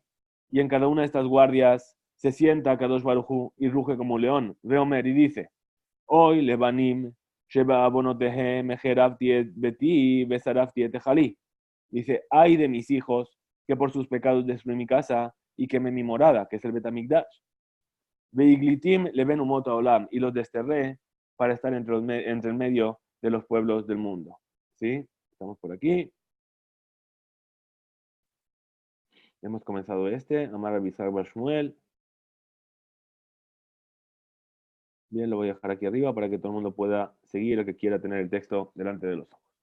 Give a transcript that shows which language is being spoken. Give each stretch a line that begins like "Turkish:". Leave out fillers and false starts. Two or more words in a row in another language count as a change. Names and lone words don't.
Spanish: Y en cada una de estas guardias se sienta Kadosh Baruch Hu y ruge como un león.
Hebrew: ואומר
Spanish: y dice:
Hebrew: אוי לבנים שבעוונותיהם החרבתי את ביתי ושרפתי את היכלי.
Spanish: Dice: ay de mis hijos que por sus pecados destruí mi casa y quemé mi morada, que es el
Hebrew: בית המקדש. והגליתים לבין אומות העולם,
Spanish: y los desterré para estar entre el medio de los pueblos del mundo. ¿Sí? Estamos por aquí. Hemos comenzado Amar Rabbi Yitzhak bar Shmuel. Bien, lo voy a dejar aquí arriba para que todo el mundo pueda seguir, el que quiera tener el texto delante de los ojos.